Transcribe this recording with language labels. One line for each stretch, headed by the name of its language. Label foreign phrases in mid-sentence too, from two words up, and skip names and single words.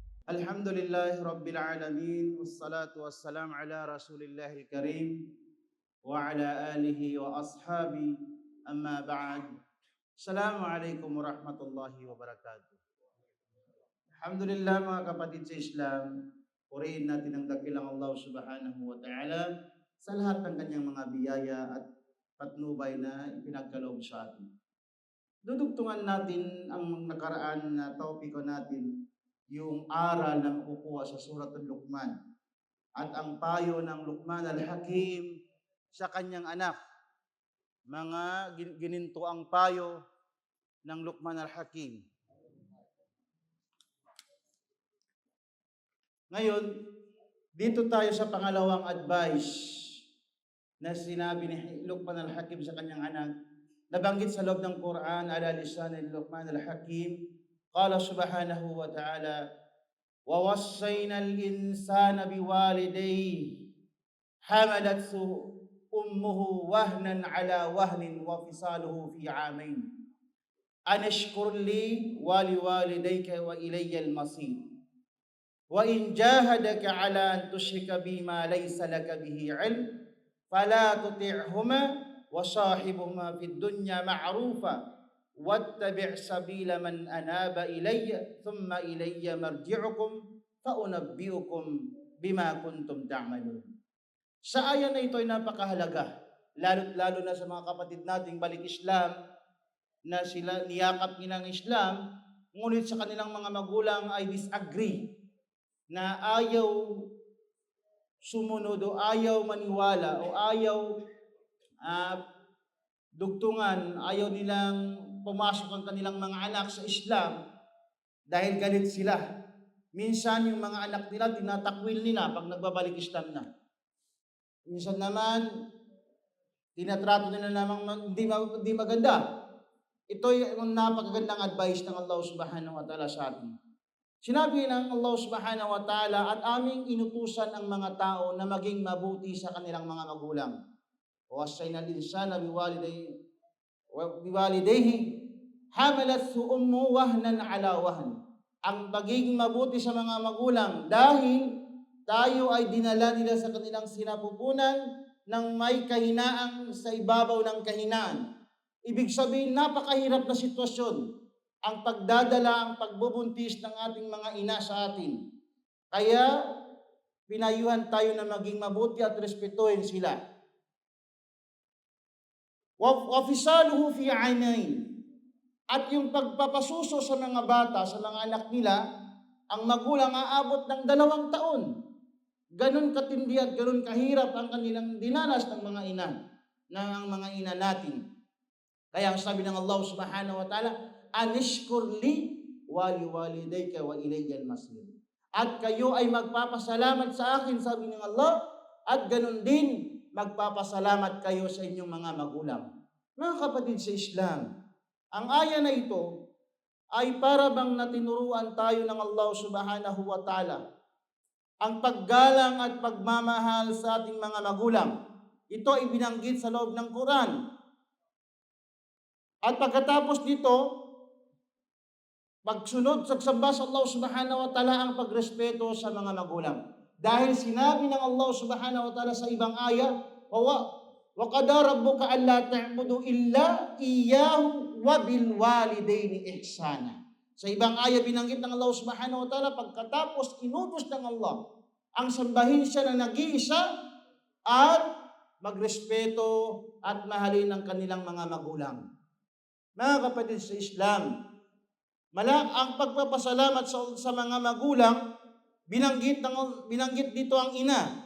Arabic: الحمد لله رب العالمين والصلاة والسلام على رسول الله الكريم وعلى آله وأصحابه أما بعد. السلام عليكم ورحمة الله وبركاته.
Filipino: Alhamdulillah mga kapatid sa Islam, purihin natin ang dakilang Allah
Arabic: سبحانه وتعالى
Filipino: sa lahat ng kanyang mga biyaya at patnubay na ipinagkaloob sa atin. Dudugtungan natin ang nakaraan na topiko natin, yung aral na makukuha sa Suratul Luqman at ang payo ng Luqman al-Hakim sa kanyang anak. Mga gininto ang payo ng Luqman al-Hakim. Ngayon, dito tayo sa pangalawang advice na sinabi ni Luqman al-Hakim sa kanyang anak. Nabanggit sa loob ng Quran
Arabic: على لسان ni Luqman al-Hakim, قال سبحانه وتعالى ووصينا الإنسان بوالديه حملته أمه وهنا على وهن وفصاله في عامين أن اشكر لي ولوالديك وإلي المصير وإن جاهداك على أن تشرك بما ليس لك به علم فلا تطعهما وصاحبهما في الدنيا معروفا واتبع سبيل من أناب إلي ثم إلي مرجعكم فأنبئكم بما كنتم تعملون.
Filipino: Sa aya na ito ay napakahalaga, lalo na sa mga kapatid nating balik Islam na sila niyakap nilang Islam, ngunit sa kanilang mga magulang ay disagree na ayaw sumunod o ayaw maniwala o ayaw dugtungan, ayaw nilang pumasok ang kanilang mga anak sa Islam dahil galit sila. Minsan yung mga anak nila, tinatakwil nila pag nagbabalik Islam na. Minsan naman, tinatrato nila namang hindi maganda. Ito yung napakagandang advice ng Allah
Arabic: سبحانه وتعالى
Filipino: sa atin. Sinabi ng Allah
Arabic: سبحانه وتعالى
Filipino: at aming inutusan ang mga tao na maging mabuti sa kanilang mga magulang.
Arabic: ووصينا الإنسان بوالديه حملته أمه وهنا على وهن.
Filipino: Ang pagiging mabuti sa mga magulang dahil tayo ay dinala nila sa kanilang sinapupunan ng may kahinaang sa ibabaw ng kahinaan. Ibig sabihin, napakahirap na sitwasyon ang pagdadala, ang pagbubuntis ng ating mga ina sa atin. Kaya pinayuhan tayo na maging mabuti at respetuhin sila.
Arabic: وفصاله في عامين.
Filipino: At yung pagpapasuso sa mga bata, sa mga anak nila, ang magulang aabot ng 2 taon. Ganun katindi at ganun kahirap ang kanilang dinanas ng mga ina, ng mga ina natin. Kaya ang sabi ng
Arabic: Allah سبحانه وتعالى أن اشكر لي ولوالديك وإلي المصير.
Filipino: At kayo ay magpapasalamat sa akin, sabi ng Allah, at ganun din magpapasalamat kayo sa inyong mga magulang. Mga kapatid sa Islam, ang aya na ito ay para bang natinuruan tayo ng Allah
Arabic: سبحانه وتعالى
Filipino: ang paggalang at pagmamahal sa ating mga magulang. Ito ay binanggit sa loob ng Quran. At pagkatapos dito, pagsunod sa samba sa Allah
Arabic: سبحانه وتعالى
Filipino: ang pagrespeto sa mga magulang. Dahil sinabi ng
Arabic: Allah سبحانه وتعالى
Filipino: sa ibang aya,
Arabic: وقضى ربك ألا تعبدوا إلا إياه وبالوالدين إحسانا.
Filipino: Sa ibang aya binanggit ng Allah
Arabic: سبحانه وتعالى,
Filipino: pagkatapos inutos ng Allah ang sambahin siya na nag-iisa at magrespeto at mahalin ang kanilang mga magulang. Mga kapatid sa Islam, ang pagpapasalamat sa mga magulang, binanggit dito ang ina.